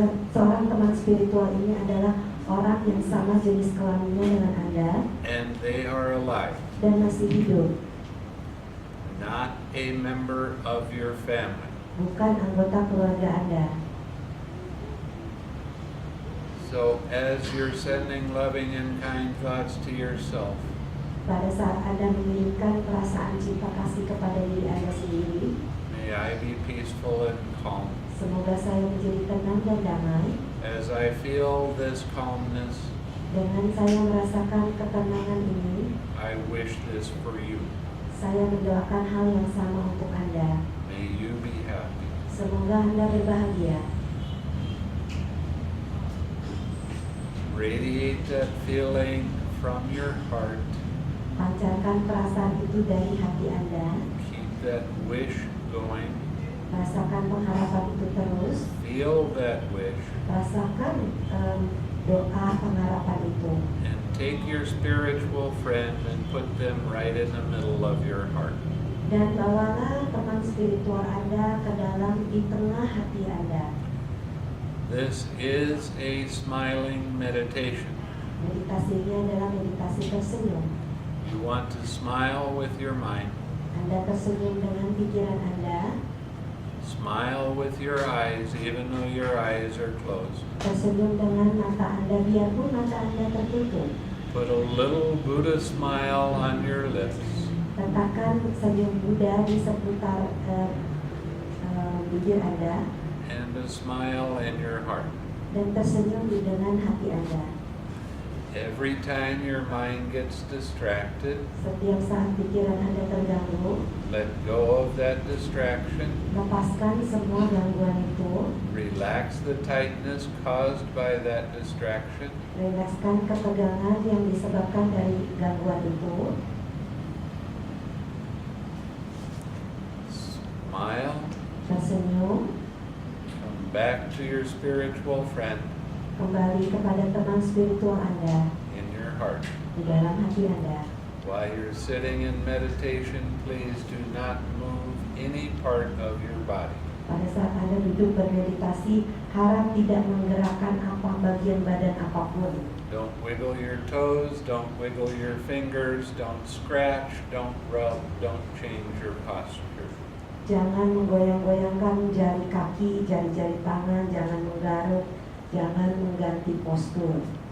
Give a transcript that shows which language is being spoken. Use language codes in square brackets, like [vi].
[id] Seorang teman spiritual ini adalah orang yang sama jenis kelaminnya dengan Anda [en] and they are alive, [id] dan masih hidup, [en] not a member of your family. [id] bukan anggota keluarga Anda. [en] So as you're sending loving and kind thoughts to yourself, [id] Pada saat Anda mengirimkan perasaan cinta kasih kepada diri Anda sendiri, [en] may I be peaceful and calm. [id] semoga saya menjadi tenang dan damai. [en] As I feel this calmness, [id] Dengan saya merasakan ketenangan ini, [en] I wish this for you. [id] saya mendoakan hal yang sama untuk Anda. [en] May you be happy. [id] Semoga Anda berbahagia. [en] Radiate that feeling from your heart. [id] Pancarkan perasaan itu dari hati Anda. [en] Keep that wish going. [id] Rasakan pengharapan itu terus. [en] Feel that wish. [id] Rasakan doa pengharapan itu. [en] And take your spiritual friend and put them right in the middle of your heart. [id] Dan bawalah teman spiritual Anda ke dalam di tengah hati Anda. [en] This is a smiling meditation. [id] Meditasi ini adalah meditasi tersenyum. [en] You want to smile with your mind. [id] Anda tersenyum dengan pikiran Anda. [en] Smile with your eyes, even though your eyes are closed. [id] Tersenyum dengan mata Anda biarpun mata Anda tertutup. [en] Put a little Buddha smile on your lips. [id] Letakkan senyum Buddha di seputar bibir Anda [en] And a smile in your heart. [id] dan tersenyum di dengan hati Anda. [en] Every time your mind gets distracted, [id] Setiap saat pikiran Anda terganggu, [en] let go of that distraction. [id] lepaskan semua gangguan itu. [en] Relax the tightness caused by that distraction. [id] Relakskan ketegangan yang disebabkan dari gangguan itu. [en] Smile. [id] Tersenyum, [en] Come back to your spiritual friend [id] kembali kepada teman spiritual Anda [en] in your heart. [id] di dalam hati Anda. [en] While you're sitting in meditation, please do not move any part of your body. [id] Pada saat Anda duduk bermeditasi, harap tidak menggerakkan apa bagian badan apapun. [en] Don't wiggle your toes, don't wiggle your fingers, don't scratch, don't rub, don't change your posture. [id] Jangan menggoyang-goyangkan jari kaki, jari-jari tangan, jangan menggaruk, jangan mengganti postur.